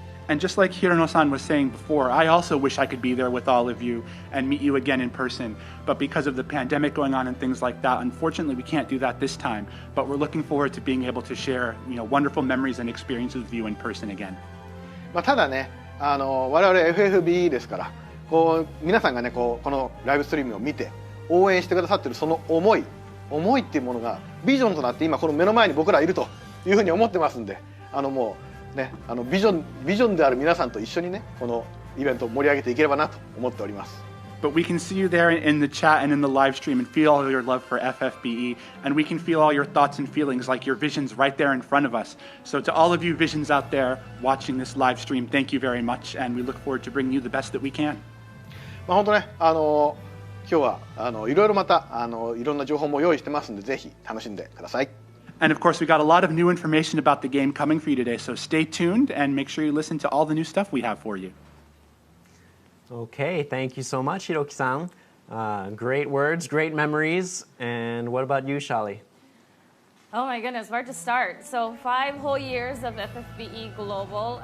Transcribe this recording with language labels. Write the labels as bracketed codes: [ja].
[en] And just like Hirono-san was saying before, I also wish I could be there with all of you and meet you again in person. But because of the pandemic going on and things like that, unfortunately we can't do that this time. But we're looking forward to being able to share, wonderful memories and experiences with you in person again. [ja] ただね、我々 FFBE ですから、皆さんがねこのライブストリームを見て応援してくださってるその思いっていうものがビジョンとなって今この目の前に僕らいるというふうに思ってますんで、もうね、ビジョンである皆さんと一緒にねこのイベントを盛り上げていければなと思っております。 [en] But we can see you there in the chat and in the live stream and feel all your love for FFBE, and we can feel all your thoughts and feelings like your visions right there in front of us. So to all of you visions out there watching this live stream, thank you very much, and we look forward to bringing you the best that we can. [ja] 本当ね、今日はいろいろまたいろんな情報も用意してますんで、ぜひ楽しんでください。 [en] And of course, we got a lot of new information about the game coming for you today, so stay tuned and make sure you listen to all the new stuff we have for you. Okay, thank you so much, Hiroki-san. Great words, great memories. And what about you, Shaly? Oh my goodness, where to start? So 5 whole years of FFBE Global.